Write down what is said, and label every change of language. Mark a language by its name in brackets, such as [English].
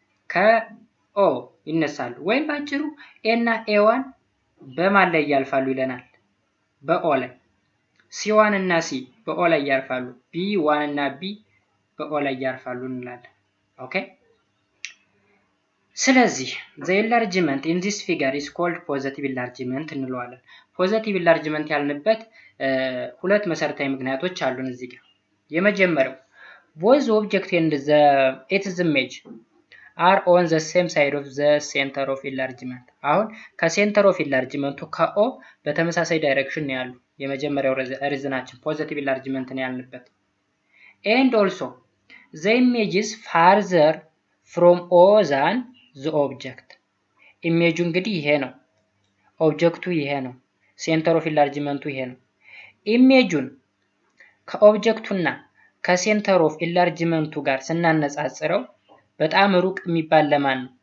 [Amharic] ከኦ ይነሳሉ። ወይም ባጭሩ A እና A1 በማን ላይ ያልፋሉ ይለናል? በኦ ላይ። C1 እና C በኦ ላይ ያርፋሉ። B1 እና B በኦ ላይ ያርፋሉ እንላለን። ኦኬ ስለዚህ [English] the enlargement in this figure is called positive enlargement [Amharic] እንለዋለን። ፖዚቲቭ ኢንላርጅመንት ያልንበት ሁለት መሰረታዊ ምክንያቶች አሉን እዚህ ጋር። የመጀመሪያው [English] both object and its image are on the same side of the center of enlargement. [Amharic] አሁን ከሴንተር ኦፍ ኢንላርጅመንቱ ከኦ በተመሳሳይ ዳይሬክሽን ነው ያሉ። የመጀመሪያው ሪዝናችን ፖዚቲቭ ኢንላርጅመንት ነው ያልንበት። [English] and also the image is farther from O than the object. [Amharic] ኢሜጁ እንግዲህ ይሄ ነው፣ ኦብጀክቱ ይሄ ነው፣ ሴንተር ኦፍ ኢንላርጅመንቱ ይሄ ነው። ኢሜጁን ከኦብጀክቱና ከሴንተር ኦፍ ኢንላርጅመንቱ ጋር ስናነጻጽረው በጣም ሩቅ የሚባል ለማን ነው?